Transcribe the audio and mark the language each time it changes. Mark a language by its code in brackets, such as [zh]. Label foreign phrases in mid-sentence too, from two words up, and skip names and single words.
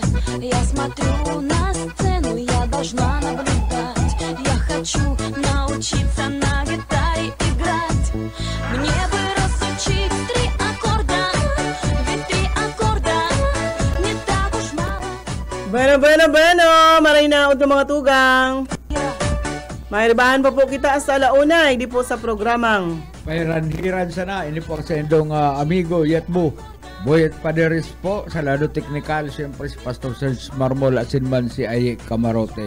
[ru] Я смотрю на сцену, я должна наблюдать. Я хочу научиться на гитаре играть. Мне бы разучить 3 аккорда, ведь 3 аккорда не так уж мало. [bik] Bueno, maray na ng mga tugang. Mairibahan pa po kita sa alauna, hindi po sa programang Pairanhiran sana, ini po sa indong amigo Yatbo Boyet Paderes po, sa lado technical, siyempre si Pastor Serge Marmol at sinman si Aye Camarote.